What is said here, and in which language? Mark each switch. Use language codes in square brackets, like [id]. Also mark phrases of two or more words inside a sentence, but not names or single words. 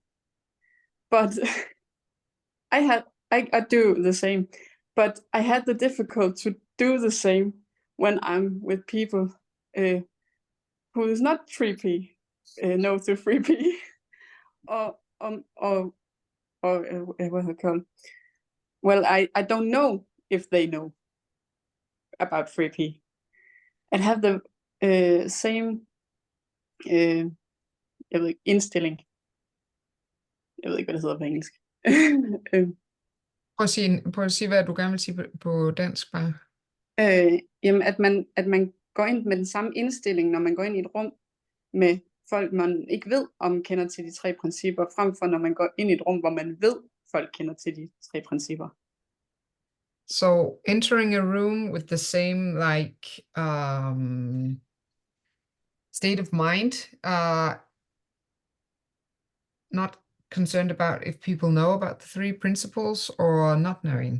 [en] But I do the same, but I had the difficult to do the same when I'm with people who is not 3P, no to 3P, or what's it called? Well, I don't know if they know about 3P, and have the same [da] jeg ved ikke, indstilling. Jeg ved ikke, hvad det hedder på engelsk. Prøv at sige, hvad du gerne vil sige på dansk bare. Jamen, at man går ind med den samme indstilling, når man går ind i et rum med folk, man ikke ved, om kender til de 3 principper, frem for når man går ind i et rum, hvor man ved, folk kender til de 3 principper. [en] So entering a room with the same like state of mind, not concerned about if people know about the 3 principles or not knowing.